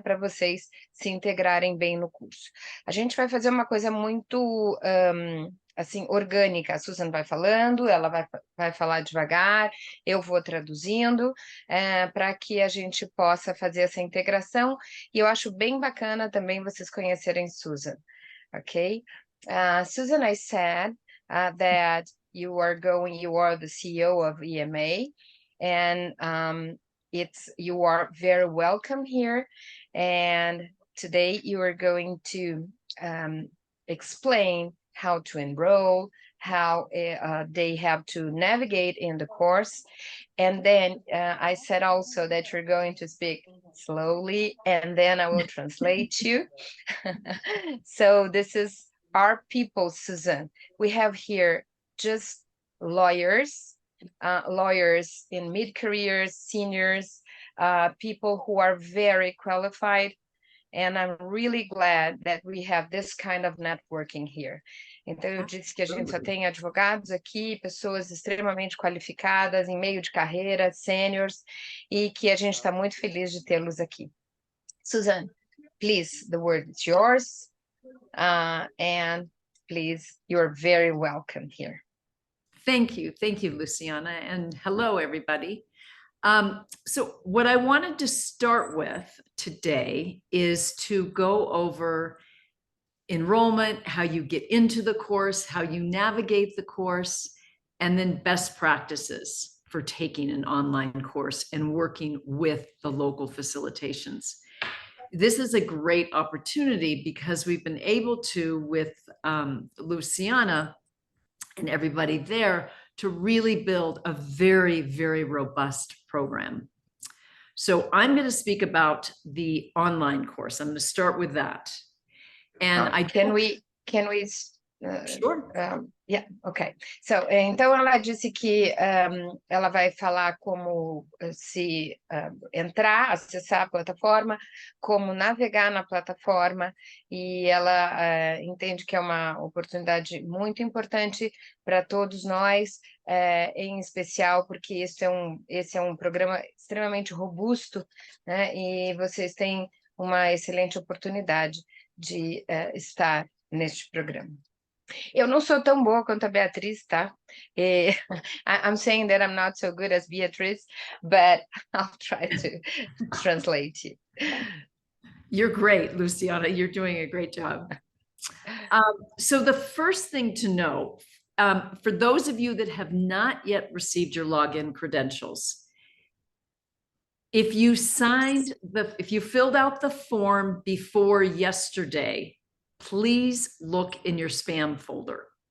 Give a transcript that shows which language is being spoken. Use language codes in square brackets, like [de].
[pt] Para vocês se integrarem bem no curso. A gente vai fazer uma coisa muito assim, orgânica. A Susan vai falando, ela vai falar devagar, eu vou traduzindo, para que a gente possa fazer essa integração. E eu acho bem bacana também vocês conhecerem Susan, ok? [en] Susan, I said that you are the CEO of EMA, and you are very welcome here. And today you are going to explain how to enroll, how they have to navigate in the course. And then I said also that you're going to speak slowly, and then I will translate you. So this is our people, Susan. We have here just lawyers, lawyers in mid-careers, seniors, people who are very qualified, and I'm really glad that we have this kind of networking here. Então, eu disse que a gente só tem advogados aqui, pessoas extremamente qualificadas, em meio de carreira, seniors, e que a gente está muito feliz de tê-los aqui. Susan, please, the word is yours. And please, you're very welcome here. Thank you, Luciana, and hello, everybody. So what I wanted to start with today is to go over enrollment, how you get into the course, how you navigate the course, and then best practices for taking an online course and working with the local facilitations. This is a great opportunity because we've been able to, with Luciana and everybody there, to really build a very, very robust program. So I'm going to speak about the online course. I'm going to start with that. And can we sure. Yeah, ok. [pt] So, então ela disse que ela vai falar como se entrar, acessar a plataforma, como navegar na plataforma, e ela entende que é uma oportunidade muito importante para todos nós, em especial porque esse é um programa extremamente robusto, né? E vocês têm uma excelente oportunidade de estar neste programa. Eu não sou tão boa quanto a Beatriz, tá? [en] I'm saying that I'm not so good as Beatriz, but I'll try to translate you. You're great, Luciana. You're doing a great job. So the first thing to know, for those of you that have not yet received your login credentials, if you filled out the form before yesterday, please look in your spam folder.